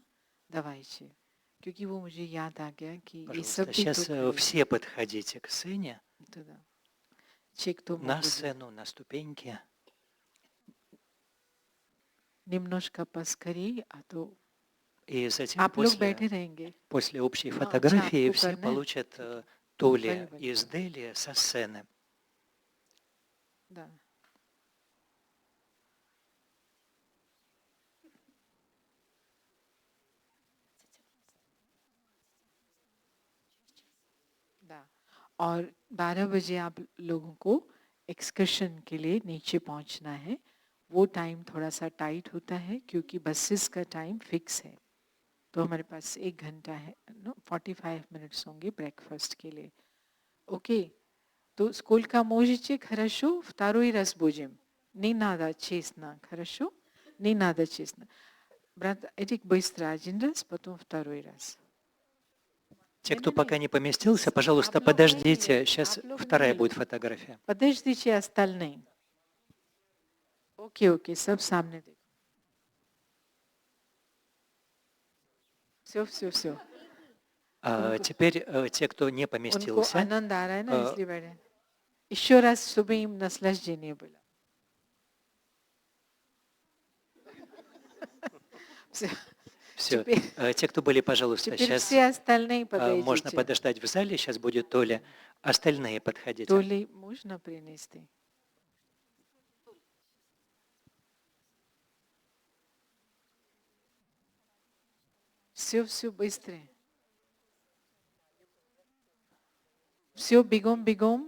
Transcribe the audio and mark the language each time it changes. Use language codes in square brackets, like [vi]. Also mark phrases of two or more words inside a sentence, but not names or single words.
[ru] Давайте. [hi] क्योंकि वो मुझे याद आ गया कि ये सब [ru] Пожалуйста, [hi] भी [ru] сейчас [hi] तो [ru] все подходите к сцене, да. Те, кто на могут сцену, на ступеньки. немножко поскорее, а то И затем [hi] आप लोग बैठे रहेंगे. [ru] после общей [hi] हाँ, [ru] фотографии [hi] अच्छा, [ru] все [hi] आपको करना है? [ru] получат толи Вали-вали. из Дели со сцены. Да. Да. [hi] और 12 बजे आप लोगों को एक्सकर्शन के लिए नीचे पहुंचना है. वो टाइम थोड़ा सा टाइट होता है क्योंकि बसेस का टाइम फिक्स है. तो हमारे पास 1 घंटा है, [en] no 45 minutes [hi] होंगे ब्रेकफास्ट के लिए. [ru] Окей. То сколько можете, хорошо, второй раз будем. Не надо честно, хорошо? Не надо честно. Брат Эдик, быстро один раз, потом второй раз. Те, кто пока не поместился, пожалуйста, подождите. Сейчас вторая будет фотография. Подождите остальные. [en] Okay, okay, [hi] सब सामने देखो. [ru] Все. Теперь те, кто не [hi] उनको [ru] поместился, [hi] आनंद आ रहा है ना э, इसलिए बैठे. [ru] еще раз, чтобы им наслаждение было. Все. все. Те, кто были, пожалуйста, Теперь сейчас все остальные можно подойдите. подождать в зале. Сейчас будет Толя. Остальные подходите. То ли можно принести? Все быстрее. Все бегом.